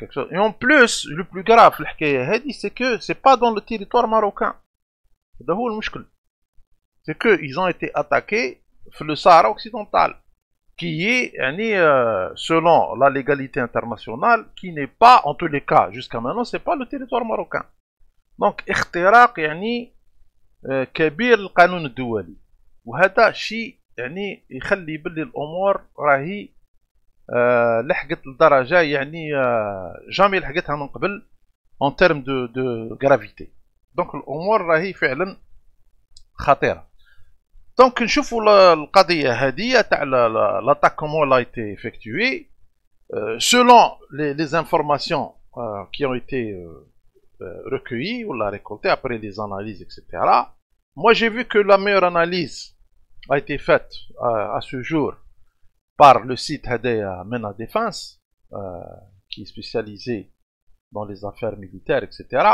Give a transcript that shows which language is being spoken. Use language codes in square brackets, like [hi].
[fr] Et en plus, le plus grave, c'est que c'est pas dans le territoire marocain. C'est qu'ils ont été attaqués sur le Sahara occidental, qui est, selon la légalité internationale, qui n'est pas, en tous les cas, jusqu'à maintenant, c'est pas le territoire marocain. [ar] Donc, اختراق كبير للقانون الدولي. وهذا شيء يخلي باللي الأمور راهي لحقت لدرجة جامي لحقتها من قبل [fr] en termes de gravité. [ar] Donc الأمور راهي فعلا خطيرة. [fr] Donc [ar] نشوفوا القضية هذه تاع [fr] l'attaque comment elle a été effectuée selon les informations qui ont été recueillies ou la récoltées après les analyses, etc. Moi j'ai vu que la meilleure analyse a été faite à ce jour par le site Hadaya Mena Défense, qui est spécialisé dans les affaires militaires, etc.